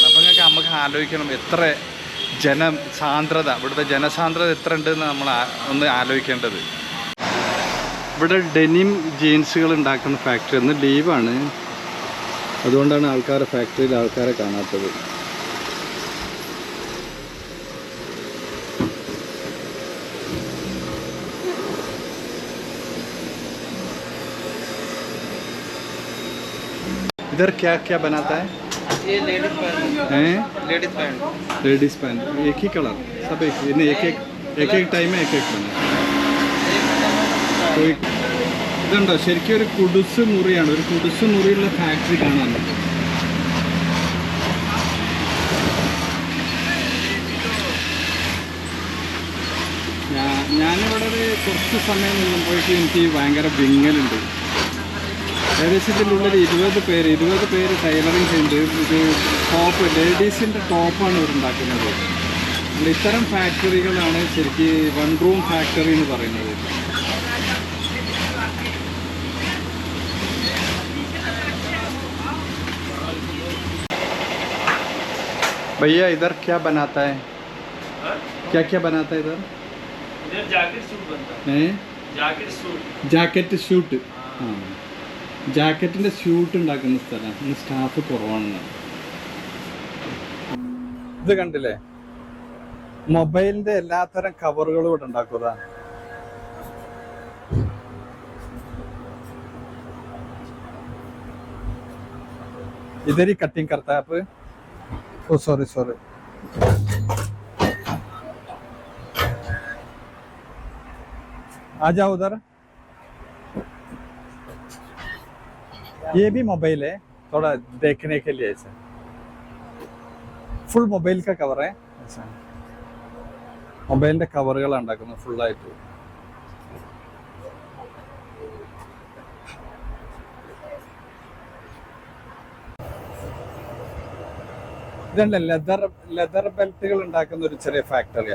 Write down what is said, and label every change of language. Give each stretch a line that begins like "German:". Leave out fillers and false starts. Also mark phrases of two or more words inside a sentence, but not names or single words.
Malayalam: അപ്പോൾ നമുക്ക് ആലോചിക്കണം എത്ര ജനസാന്ദ്രത, ഇവിടുത്തെ ജനസാന്ദ്രത എത്ര ഉണ്ടെന്ന് നമ്മൾ ഒന്ന് ആലോചിക്കേണ്ടത്. ഇവിടെ
English: denim jeans
Malayalam: ഉണ്ടാക്കുന്ന ഫാക്ടറി ഒന്ന് ലീവാണ്, അതുകൊണ്ടാണ് ഫാക്ടറിയിൽ ആൾക്കാരെ കാണാത്തത്.
Hindi: इधर क्या क्या बनाता है? ये
English: ladies pant
Hindi: हैं?
English: ladies pant ladies pant
Hindi: एक ही कलर सब एक एक टाइम में एक बना.
Malayalam: ഇതുണ്ടോ ശരിക്കും ഒരു കുടുസ് മുറിയാണ്, ഒരു കുടുസ് മുറിയുള്ള ഫാക്ടറി കാണാൻ പറ്റും. ഞാനിവിടെ ഒരു കുറച്ച് സമയം നിന്നുമ്പോഴേക്കും എനിക്ക് ഭയങ്കര വിങ്ങലുണ്ട്. ഏകദേശം ഇതിൻ്റെ ഉള്ളിൽ 20 പേര് ടൈലറിങ് ചെയ്യുന്നുണ്ട്. ഇത് ടോപ്പ് ലേഡീസിൻ്റെ ടോപ്പാണ് ഇവർ ഉണ്ടാക്കുന്നത്. ഇത്തരം ഫാക്ടറികളാണ് ശരിക്കും
English: one room factory
Malayalam: എന്ന് പറയുന്നത്.
Hindi: भैया इधर क्या बनाता है? क्या क्या बनाता है इधर? इधर
English: jacket suit
Hindi: बनता है.
English: jacket suit.
Malayalam: ആ ജാക്കറ്റിൻ്റെ ഷൂട്ട് ഉണ്ടാക്കുന്ന സ്ഥലം. ഇന്ന് സ്റ്റാഫ് കുറവാണെന്ന്. ഇത് കണ്ടില്ലേ, മൊബൈലിന്റെ എല്ലാത്തരം കവറുകളും ഇവിടെ ഉണ്ടാക്കുക.
Hindi: ഇതരി കട്ടിങ് करता है आप? ओ सॉरी आ जाओ उधर. ये भी मोबाइल है, थोड़ा देखने के लिए ऐसा.
English: full mobile
Hindi: का कवर है ऐसा.
Malayalam: മൊബൈലിന്റെ കവറുകളാണ് ഉണ്ടാക്കുന്നത് ഫുള്ളായിട്ട്. ഇതല്ല
English: leather belts
Malayalam: ഉണ്ടാക്കുന്ന ഒരു ചെറിയ ഫാക്ടറിയാണ്.